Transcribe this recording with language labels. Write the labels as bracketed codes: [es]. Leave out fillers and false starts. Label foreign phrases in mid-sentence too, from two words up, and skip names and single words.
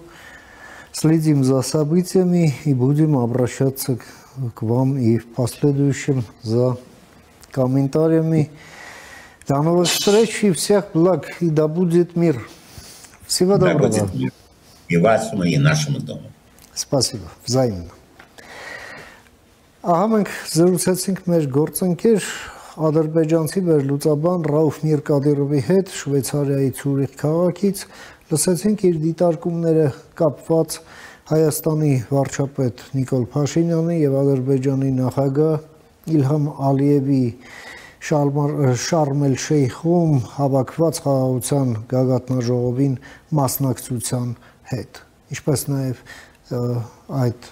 [ru] Следим за событиями и будем обращаться к вам и в последующем за комментариями. До новых встреч и всех благ, и да будет мир. Всего доброго. Да будет мир. И вашему, и нашему дому. Спасибо, взаимно. [hy] Ահա մենք զրուցեցինք մեր գործընկեր ադրբեջանցի վերլուծաբան Ռաուֆ Միրկադիրովի հետ Շվեյցարիայի Ցյուրիխ քաղաքից, լսեցինք իր դիտարկումները կապված Հայաստանի վարչապետ Նիկոլ Փաշինյանի եւ Ադրբեջանի նախագահ Իլհամ Ալիևի Շարմ էլ-Շեյխում հավաքված խաղաղության գագաթնաժողովին մասնակցության հետ, ինչպես նաեւ այդ